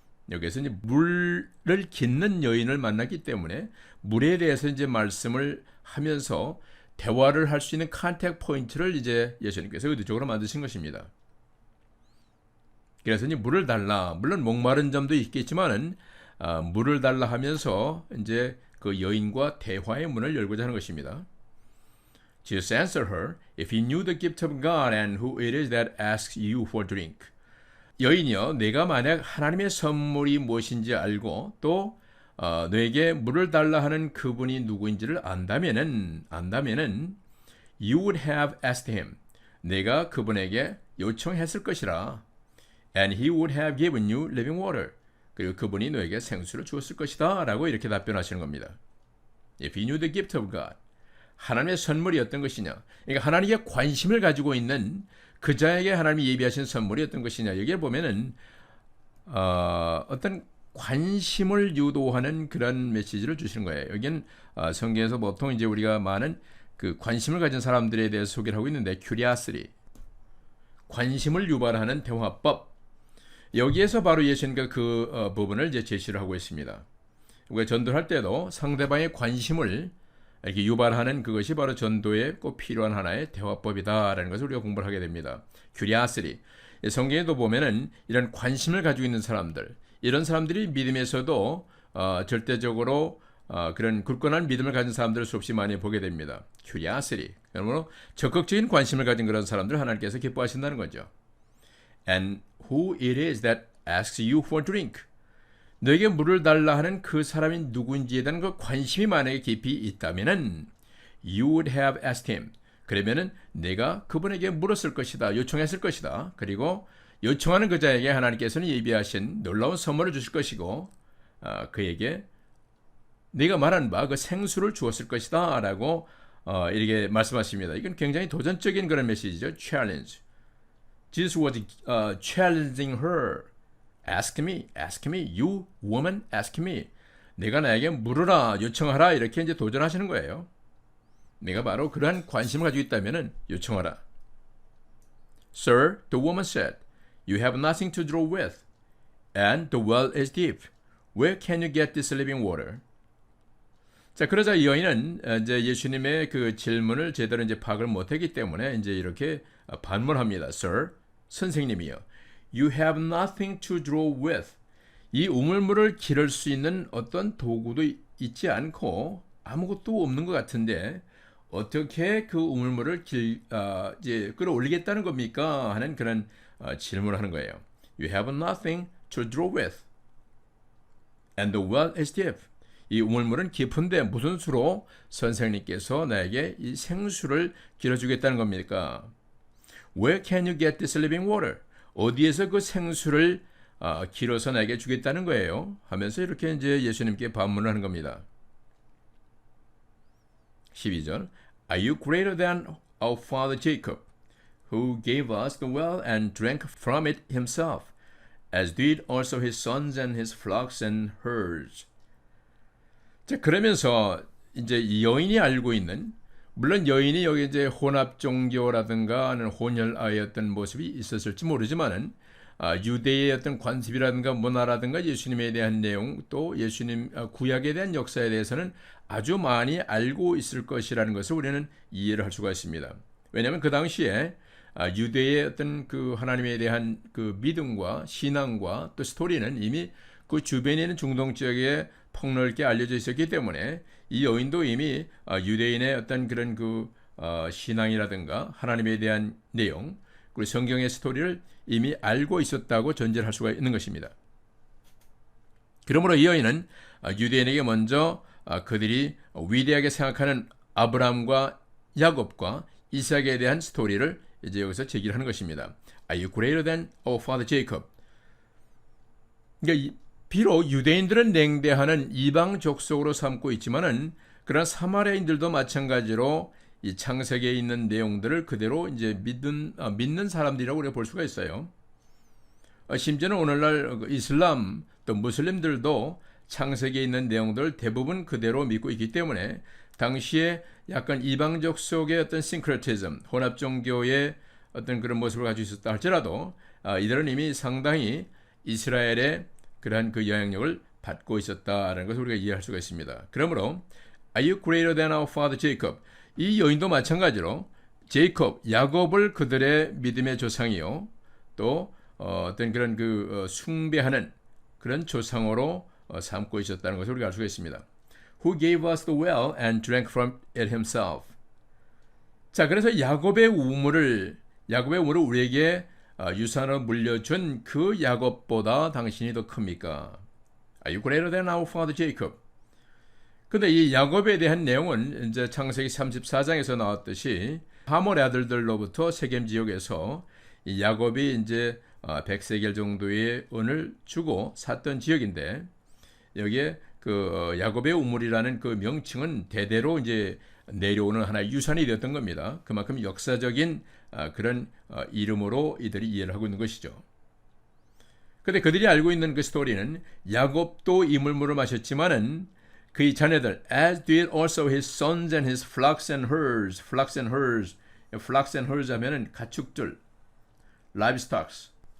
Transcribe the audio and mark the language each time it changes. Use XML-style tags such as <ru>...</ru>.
<ko>여기서 이제 물을 깃는 여인을 만났기 때문에 물에 대해서 이제 말씀을 하면서 대화를 할 수 있는 컨택 포인트를 이제 예수님께서 의도적으로 만드신 것입니다. 그래서 이제 물을 달라. 물론 목마른 점도 있겠지만은 물을 달라 하면서 이제 그 여인과 대화의 문을 열고자 하는 것입니다.</ko> <en>Jesus answered her, "If you knew the gift of God and who it is that asks you for drink."</en> <ko>여인이여, 내가 만약 하나님의 선물이 무엇인지 알고 또 너에게 물을 달라 하는 그분이 누구인지를 안다면은</ko> <en>you would have asked him.</en> <ko>내가 그분에게 요청했을 것이라.</ko> <en>And he would have given you living water.</en> <ko>그리고 그분이 너에게 생수를 주었을 것이다 라고 이렇게 답변하시는 겁니다.</ko> <en>If you knew the gift of God.</en> <ko>하나님의 선물이 어떤 것이냐. 그러니까 하나님께 관심을 가지고 있는 그 자에게 하나님이 예비하신 선물이 어떤 것이냐. 여기에 보면은 어떤 관심을 유도하는 그런 메시지를 주시는 거예요. 여기는 성경에서 보통 이제 우리가 많은 그 관심을 가진 사람들에 대해서 소개를 하고 있는데 curiosity. 관심을 유발하는 대화법. 여기에서 바로 예수님과 그 부분을 이제 제시를 하고 있습니다. 우리가 전도를 할 때도 상대방의 관심을 이렇게 유발하는 그것이 바로 전도에 꼭 필요한 하나의 대화법이다라는 것을 우리가 공부를 하게 됩니다.</ko> <en>curiosity.</en> <ko>성경에도 보면은 이런 관심을 가지고 있는 사람들, 이런 사람들이 믿음에서도 절대적으로 그런 굳건한 믿음을 가진 사람들을 수없이 많이 보게 됩니다.</ko> <en>curiosity.</en> <ko>그러므로 적극적인 관심을 가진 그런 사람들을 하나님께서 기뻐하신다는 거죠.</ko> <en>And who it is that asks you for drink.</en> <ko>너에게 물을 달라 하는 그 사람이 누구인지에 대한 그 관심이 만약에 깊이 있다면은</ko> <en>you would have asked him.</en> <ko>그러면은 내가 그분에게 물었을 것이다. 요청했을 것이다. 그리고 요청하는 그 자에게 하나님께서는 예비하신 놀라운 선물을 주실 것이고 그에게 네가 말한 바 그 생수를 주었을 것이다 라고 이렇게 말씀하십니다. 이건 굉장히 도전적인 그런 메시지죠.</ko> <en>challenge. Jesus was challenging her. Ask me, you woman, ask me.</en> <ko>내가 나에게 물으라, 요청하라 이렇게 이제 도전하시는 거예요. 내가 바로 그러한 관심을 가지고 있다면은 요청하라.</ko> <en>Sir, the woman said, you have nothing to draw with, and the well is deep. Where can you get this living water?</en> <ko>자, 그러자 이 여인은 이제 예수님의 그 질문을 제대로 이제 파악을 못했기 때문에 이제 이렇게 반문합니다. Sir, 선생님이요.</ko> <en>You have nothing to draw with.</en> <ko>이 우물물을 기를 수 있는 어떤 도구도 있지 않고 아무것도 없는 것 같은데 어떻게 그 우물물을 이제 끌어올리겠다는 겁니까? 하는 그런 질문을 하는 거예요.</ko> <en>You have nothing to draw with. And the well is deep.</en> <ko>이 우물물은 깊은데 무슨 수로 선생님께서 나에게 이 생수를 길어주겠다는 겁니까?</ko> <en>Where can you get this living water?</en> <ko>어디에서 그 생수를 길어서 나에게 주겠다는 거예요? 하면서 이렇게 이제 예수님께 반문을 하는 겁니다.</ko> <en>12절 Are you greater than our father Jacob, who gave us the well and drank from it himself, as did also his sons and his flocks and herds?</en> <ko>자, 그러면서 이제 이 여인이 알고 있는, 물론 여인이 여기 이제 혼합 종교라든가 하는 혼혈아의 어떤 모습이 있었을지 모르지만은 유대의 어떤 관습이라든가 문화라든가 예수님에 대한 내용 또 예수님 구약에 대한 역사에 대해서는 아주 많이 알고 있을 것이라는 것을 우리는 이해를 할 수가 있습니다. 왜냐하면 그 당시에 유대의 어떤 그 하나님에 대한 그 믿음과 신앙과 또 스토리는 이미 그 주변에 있는 중동 지역에 폭넓게 알려져 있었기 때문에 이 여인도 이미 유대인의 어떤 그런 그 신앙이라든가 하나님에 대한 내용 그리고 성경의 스토리를 이미 알고 있었다고 전제를 할 수가 있는 것입니다. 그러므로 이 여인은 유대인에게 먼저 그들이 위대하게 생각하는 아브라함과 야곱과 이삭에 대한 스토리를 이제 여기서 제기를 하는 것입니다.</ko> <en>Are you greater than our father Jacob?</en> <ko>그러니까 비록 유대인들은 냉대하는 이방 족속으로 삼고 있지만은 그러나 사마리아인들도 마찬가지로 이 창세기에 있는 내용들을 그대로 이제 믿는 사람들이라고 우리가 볼 수가 있어요. 심지어는 오늘날 이슬람 또 무슬림들도 창세기에 있는 내용들을 대부분 그대로 믿고 있기 때문에 당시에 약간 이방적 속의 어떤 싱크레티즘, 혼합 종교의 어떤 그런 모습을 가지고 있었다 할지라도 이들은 이미 상당히 이스라엘의 그러한 그 영향력을 받고 있었다라는 것을 우리가 이해할 수가 있습니다. 그러므로</ko> <en>Are you greater than our father Jacob?</en> <ko>이 여인도 마찬가지로 제이콥, 야곱을 그들의 믿음의 조상이요, 또 어떤 그런 그 숭배하는 그런 조상으로 삼고 있었다는 것을 우리가 알 수가 있습니다.</ko> <en>Who gave us the well and drank from it himself.</en> <ko>자, 그래서 야곱의 우물을 우리에게 유산으로 물려준 그 야곱보다 당신이 더 큽니까?</ko> <en>Are you greater than our father Jacob?</en> <ko>근데 이 야곱에 대한 내용은 이제 창세기 34장에서 나왔듯이 하몰의 아들들로부터 세겜 지역에서 이 야곱이 이제 100세겔 정도의 은을 주고 샀던 지역인데, 여기에 그 야곱의 우물이라는 그 명칭은 대대로 이제 내려오는 하나의 유산이 되었던 겁니다. 그만큼 역사적인 그런 이름으로 이들이 이해를 하고 있는 것이죠. 근데 그들이 알고 있는 그 스토리는 야곱도 이 물물을 마셨지만은 그의 자녀들,</ko> <en>as did also his sons and his flocks and herds. flocks and herds</en> <ko>하면은 가축들,</ko> <en>livestocks.</en>